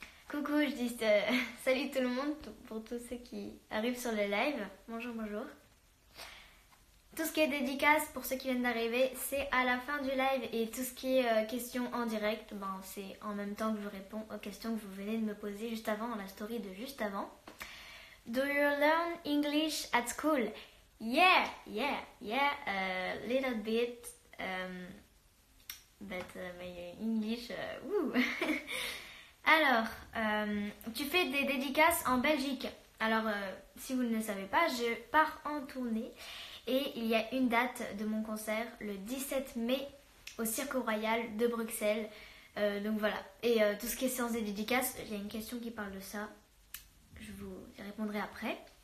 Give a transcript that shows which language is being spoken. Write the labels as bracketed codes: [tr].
[fr] Coucou, je dis salut tout le monde pour tous ceux qui arrivent sur le live, bonjour. Tout ce qui est dédicace pour ceux qui viennent d'arriver, c'est à la fin du live, et tout ce qui est questions en direct, c'est en même temps que je réponds aux questions que vous venez de me poser juste avant, dans la story de juste avant. [en] Do you learn English at school? Yeah, a little bit, but my English, woo. [fr] Alors, tu fais des dédicaces en Belgique. Alors, si vous ne le savez pas, je pars en tournée. Et il y a une date de mon concert le 17 mai au Cirque Royal de Bruxelles. Donc voilà. Et tout ce qui est séance des dédicaces, il y a une question qui parle de ça. Je vous y répondrai après.